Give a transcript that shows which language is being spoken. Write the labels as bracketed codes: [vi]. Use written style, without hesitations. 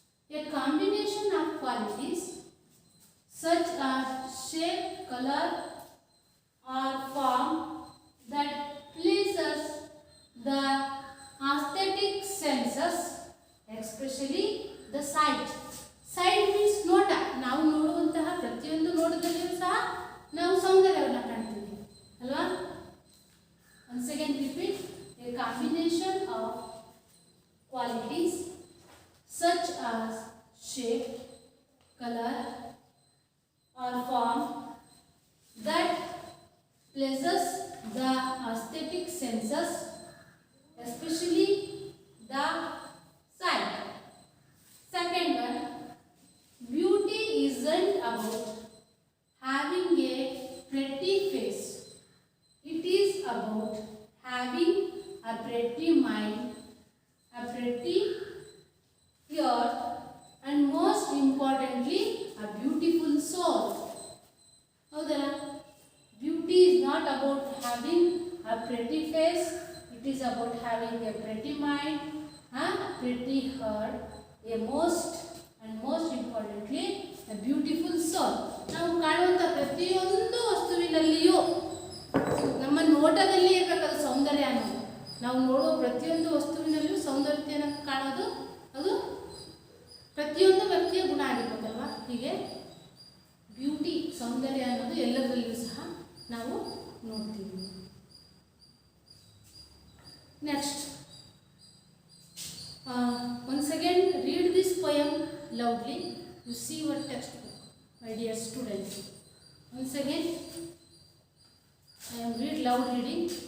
[en] A combination of qualities such as shape, color or form that pleases the aesthetic senses, especially the sight. Sight means ನೋಟ. [kn] ನಾವು ನೋಡುವಂತಹ ಪ್ರತಿಯೊಂದು ನೋಟದಲ್ಲಿಯೂ ಸಹ ನಾವು ಸೌಂದರ್ಯವನ್ನು ಕಾಣ್ತೀವಿ ಅಲ್ವಾ? [en] once again repeat, a combination of qualities such as shape, color or form that pleases the aesthetic senses, especially the sight. Second one, beauty isn't about having a pretty face. It is about having a pretty mind, a pretty heart, and most importantly, a beautiful soul. [kn] ಹೌದಲ್ಲ? [en] Beauty is not about having a pretty face. It is about having a pretty mind, a pretty heart, a most importantly, a beautiful soul. [kn] ನಾವು ಕಾಣುವಂಥ ಪ್ರತಿಯೊಂದು ವಸ್ತುವಿನಲ್ಲಿಯೂ ನಮ್ಮ ನೋಟದಲ್ಲಿ ಇರಬೇಕಾದ ಸೌಂದರ್ಯ ಅನ್ನೋದು, ನಾವು ನೋಡುವ ಪ್ರತಿಯೊಂದು ವಸ್ತುವಿನಲ್ಲಿಯೂ ಸೌಂದರ್ಯತೆಯನ್ನು ಕಾಣೋದು, ಅದು ಪ್ರತಿಯೊಂದು ವ್ಯಕ್ತಿಯ ಗುಣ ಆಗಿರ್ಬೇಕಲ್ವಾ? ಹೀಗೆ ಬ್ಯೂಟಿ, ಸೌಂದರ್ಯ ಅನ್ನೋದು ಎಲ್ಲದರಲ್ಲಿಯೂ ಸಹ ನಾವು ನೋಡ್ತೀವಿ. [en] Next, once again read this poem loudly. You see your textbook, my dear students. Once again I am read loud reading.